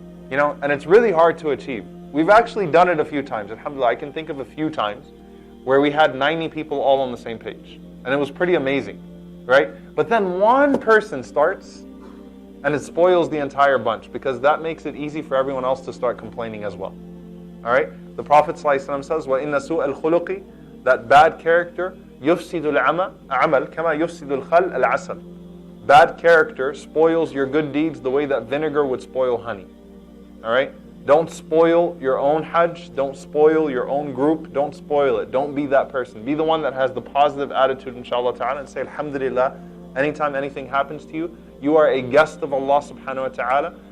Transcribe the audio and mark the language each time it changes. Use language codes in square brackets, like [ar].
[en] And it's really hard to achieve. We've actually done it a few times. Alhamdulillah, I can think of a few times where we had 90 people all on the same page. And it was pretty amazing, right? But then one person starts and it spoils the entire bunch because that makes it easy for everyone else to start complaining as well. All right? The Prophet ﷺ says, [ar] وَإِنَّ سُوءَ الْخُلُقِ, [en] that bad character, [ar] يُفْسِدُ الْعَمَلْ كَمَا يُفْسِدُ الْخَلْ الْعَسَلْ. [en] Bad character spoils your good deeds the way that vinegar would spoil honey. All right? Don't spoil your own Hajj. Don't spoil your own group. Don't spoil it. Don't be that person. Be the one that has the positive attitude, inshallah ta'ala, and say, alhamdulillah, anytime anything happens to you, you are a guest of Allah subhanahu wa ta'ala.